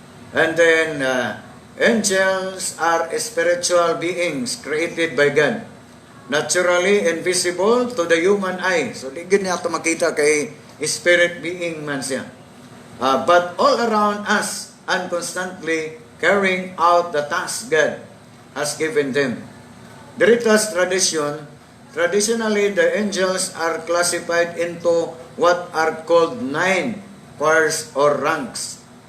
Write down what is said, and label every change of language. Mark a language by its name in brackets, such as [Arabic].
[English] And then, angels are spiritual beings created by God. Naturally invisible to the human eye. [Cebuano] So, di niya ito makita kay spirit being man siya. [English] But all around us and constantly carrying out the task God has given them. Diritas tradition, traditionally the angels are classified into what are called 9 powers or ranks.